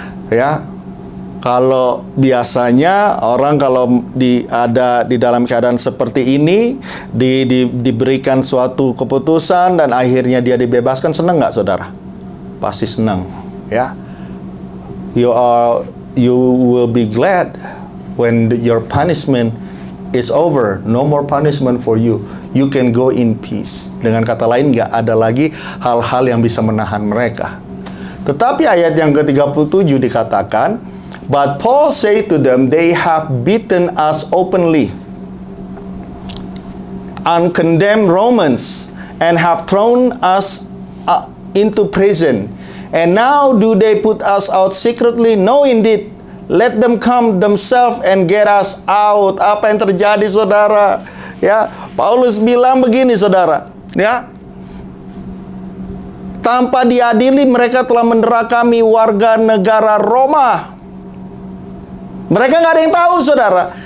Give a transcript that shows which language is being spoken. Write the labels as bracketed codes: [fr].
[id] Ya, kalau biasanya orang kalau ada di dalam keadaan seperti ini, diberikan suatu keputusan dan akhirnya dia dibebaskan, senang nggak, saudara? Pasti senang, ya. [en] You will be glad when your punishment is over. No more punishment for you. You can go in peace. [id] Dengan kata lain, nggak ada lagi hal-hal yang bisa menahan mereka. Tetapi ayat yang ke-37 dikatakan, [en] but Paul said to them, they have beaten us openly, uncondemned Romans, and have thrown us into prison. And now do they put us out secretly? No, indeed. Let them come themselves and get us out. [id] Apa yang terjadi, saudara? Ya, Paulus bilang begini, saudara. Ya, tanpa diadili mereka telah mendera kami, warga negara Roma. Mereka nggak ada yang tahu, saudara.